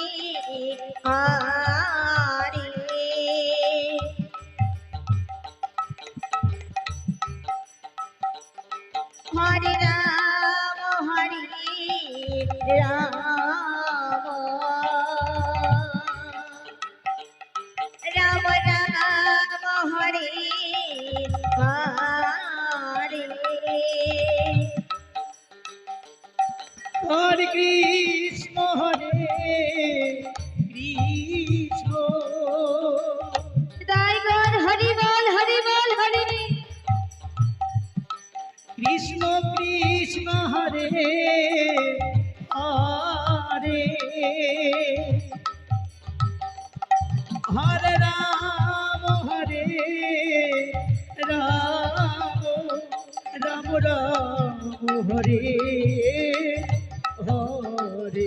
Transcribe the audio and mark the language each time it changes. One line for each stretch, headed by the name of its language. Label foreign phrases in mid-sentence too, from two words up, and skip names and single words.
Bangla: হরে হরে রাম রাম রাম রাম হরে হরে Hare Krishna, Hare Krishna, জয় গৌর হরি বল হরি বল হরি Krishna Krishna, Hare Hare. Hare Rama, Hare Rama, Rama Rama, Hare Hare.